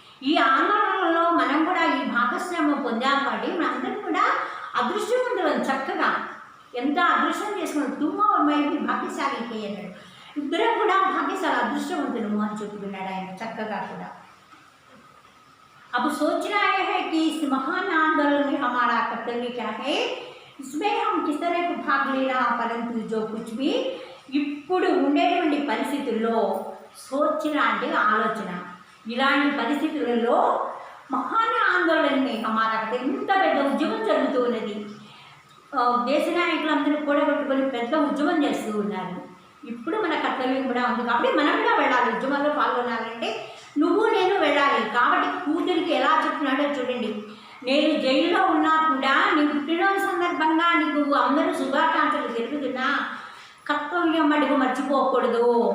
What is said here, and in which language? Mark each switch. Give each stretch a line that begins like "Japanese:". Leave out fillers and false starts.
Telugu: ఈ ఆందోళనలో మనం కూడా ఈ భాగస్వామ్యం పొందాం కాబట్టి మనందరం కూడా అదృష్టవంతులం. చక్కగా ఎంత అదృష్టం చేసుకున్నాం,
Hindi: తుమ్మ మైకి
Telugu: భాగ్యశాలి అన్నాడు. ఇద్దరం కూడా భాగ్యశాలి అదృష్టవంతులము అని చెప్పుకున్నాడు ఆయన చక్కగా కూడా.
Hindi: अब सोच रहा है कि इस महान आंदोलन में हमारा कर्तव्य क्या है, इसमें हम किस तरह को भाग लेना, परंतु जो कुछ भी
Telugu: ఇప్పుడు ఉండేటువంటి పరిస్థితుల్లో సోచన అంటే ఆలోచన, ఇలాంటి పరిస్థితులలో మహాన్ ఆందోళనని హమారా ఎంత పెద్ద ఉద్యమం జరుగుతూ ఉన్నది. దేశ నాయకులందరూ కూడగట్టుకొని పెద్ద ఉద్యమం చేస్తూ ఉన్నారు. ఇప్పుడు మన కర్తవ్యం కూడా ఉంది కాబట్టి మనం కూడా వెళ్ళాలి, ఉద్యమంలో పాల్గొనాలంటే నువ్వు నేను వెళ్ళాలి. కాబట్టి కూతురికి ఎలా చెప్తున్నాడో చూడండి, నేను జైల్లో ఉన్నా కూడా నీ పుట్టినరోజు సందర్భంగా నీకు అందరూ శుభాకాంక్షలు తెలుపుతున్నా, కర్తవ్యం అడుగు మర్చిపోకూడదు.